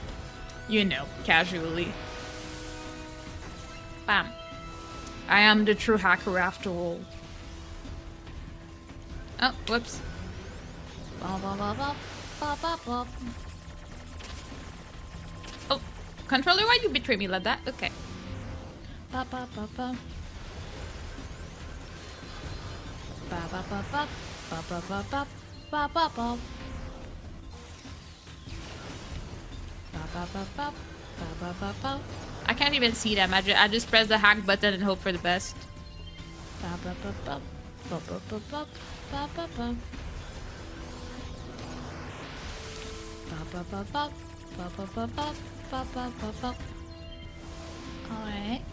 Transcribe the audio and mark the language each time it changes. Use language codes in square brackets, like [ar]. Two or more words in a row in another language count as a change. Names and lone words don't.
[en] You know, casually. Bam. I am the true hacker after all. Oh, whoops. Oh, controller, why you betray me like that? Okay. Ba ba ba ba. Ba ba ba ba. Ba ba ba ba ba ba ba. Ba ba ba ba ba ba ba ba. I can't even see them. I just press the hack button and hope for the best. Ba ba ba ba. Ba ba ba ba. Ba ba ba. Ba ba ba ba. Ba ba ba ba. Ba ba ba ba. Alright.